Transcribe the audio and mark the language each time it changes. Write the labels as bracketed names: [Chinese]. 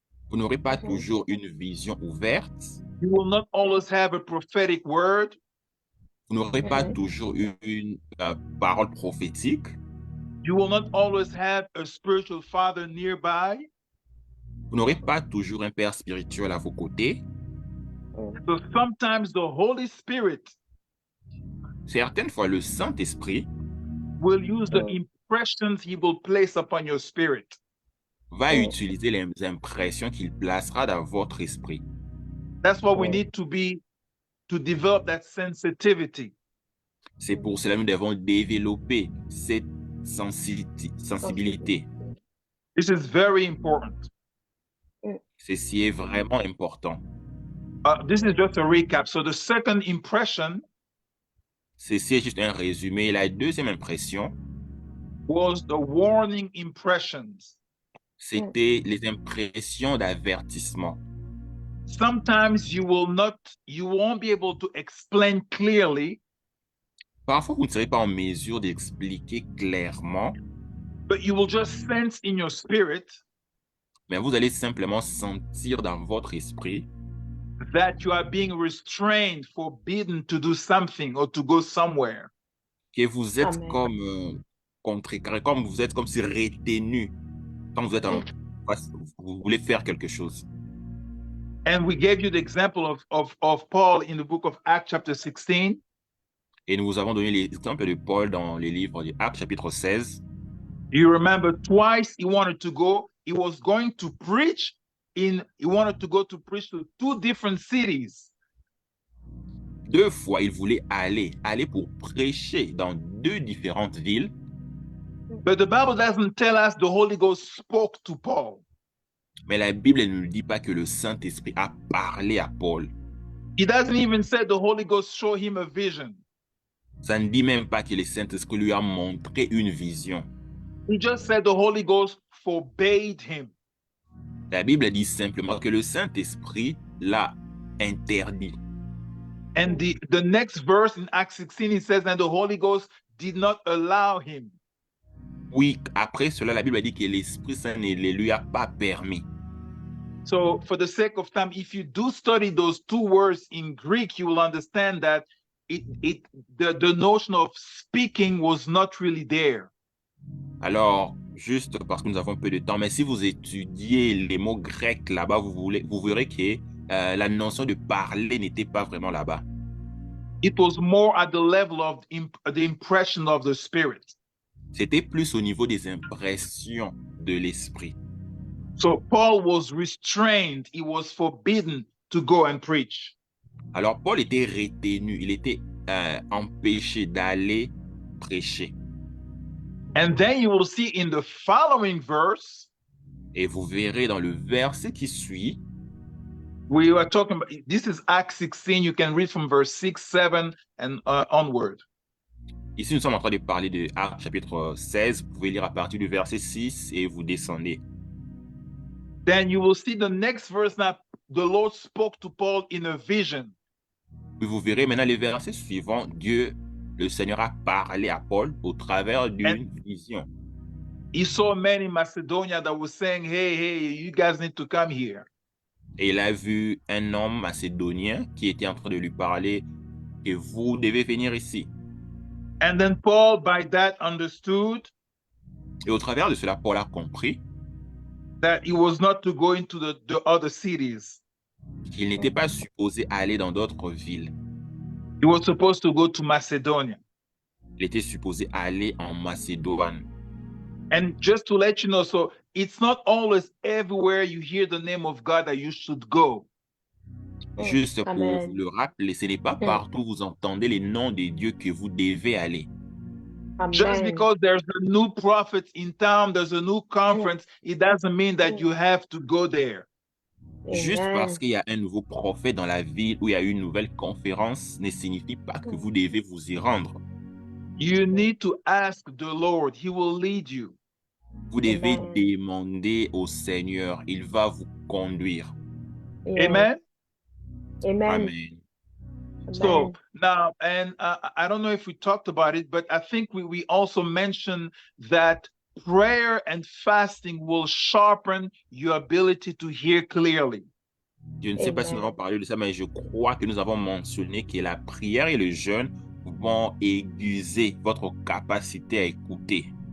[French] Vous n'aurez pas toujours une vision ouverte. [English] You will not always have a prophetic word. [French] Vous n'aurez pas toujours une parole prophétique. [English] You will not always have a spiritual father nearby. [French] Vous n'aurez pas toujours un père spirituel à vos côtés. [English] So sometimes the Holy Spirit [French] Certaines fois, le Saint-Esprit [English] will use the impressions he will place upon your spirit. [French] va utiliser les impressions qu'il placera dans votre esprit. [English] That's why we need to develop that sensitivity. [French] C'est pour cela que nous devons développer cette sensibilité. [English] This is very important. [French] Ceci est vraiment important. [English] This is just a recap. So the second impression [French] Ceci est juste un résumé. La deuxième impression, [English] was the warning impressions. [French] c'était les impressions d'avertissement. [English] Sometimes you won't be able to explain clearly, [French] Parfois, vous ne serez pas en mesure d'expliquer clairement, [English] but you will just sense in your spirit [French] mais vous allez simplement sentir dans votre esprit [English] that you are being restrained, forbidden to do something or to go somewhere. [French] que vous êtes Amen. comme contrecarré, comme vous êtes comme si retenu quand vous êtes vous voulez faire quelque chose. [English] And we gave you the example of Paul in the book of Acts chapter 16. [French] Et nous vous avons donné l'exemple de Paul dans les livres de Actes chapitre 16. [English] You remember twice he wanted to go. He was going to preach he wanted to go to preach to two different cities. [French] 2 fois, il voulait aller pour prêcher dans 2 différentes villes. [English] But the Bible doesn't tell us the Holy Ghost spoke to Paul. [French] Mais la Bible ne nous dit pas que le Saint-Esprit a parlé à Paul. [English] He doesn't even say the Holy Ghost showed him a vision. [French] Ça ne dit même pas que le Saint-Esprit lui a montré une vision. [English] He just said the Holy Ghost forbade him. [French] La Bible dit simplement que le Saint-Esprit l'a interdit. [English] And the next verse in Acts 16, it says, and the Holy Ghost did not allow him. [French] Oui, après cela, la Bible dit que l'Esprit Saint ne le lui a pas permis. [English] So for the sake of time, if you do study those two words in Greek, you will understand that the notion of speaking was not really there. [French] Alors, juste parce que nous avons peu de temps, mais si vous étudiez les mots grecs là-bas, vous verrez que la notion de parler n'était pas vraiment là-bas. [English] It was more at the level of the impression of the Spirit. C'était plus au niveau des impressions de l'esprit. So Paul was restrained. He was forbidden to go and preach. [French] Alors, Paul était retenu, il était empêché d'aller prêcher. [English] And then you will see in the following verse, [French] Et vous verrez dans le verset qui suit, [English] we were talking about, this is Acts 16. You can read from verse 6, 7, and onward. [French] ici nous sommes en train de parler de Actes chapitre 16. Vous pouvez lire à partir du verset 6 et vous descendez. [English] Then you will see the next verse. Now, the Lord spoke to Paul in a vision. [French] Puis vous verrez maintenant les versets suivants. Dieu, le Seigneur a parlé à Paul au travers d'une vision. [English] He saw men in Macedonia that were saying, hey, you guys need to come here. [French] Et il a vu un homme macédonien qui était en train de lui parler que vous devez venir ici. [English] And then Paul, by that, understood [French] Et au travers de cela, Paul a compris [English] that he was not to go into the other cities. [French] qu'il n'était pas supposé aller dans d'autres villes. [English] He was supposed to go to Macedonia. [French] Il était supposé aller en Macédoine. [English] And just to let you know, so it's not always everywhere you hear the name of God that you should go. [French] Juste pour Amen. vous le rappeler, ce n'est pas partout où vous entendez les noms des dieux que vous devez aller. [English] Just Amen. because there's a new prophet in town, there's a new conference, it doesn't mean that you have to go there. [French] Juste parce Amen. qu'il y a un nouveau prophète dans la ville où il y a une nouvelle conférence ne signifie pas que vous devez vous y rendre. [English] You need to ask the Lord. He will lead you. [French] Vous devez Amen. demander au Seigneur, il va vous conduire. [English] Yes. Amen. Amen. Amen. So now, and I don't know if we talked about it, but I think we also mentioned that prayer and fasting will sharpen your ability to hear clearly. [French] Je ne sais pas si nous Amen. avons parlé de ça, mais je crois que nous avons mentionné que la prière et le jeûne vont aiguiser votre capacité à écouter.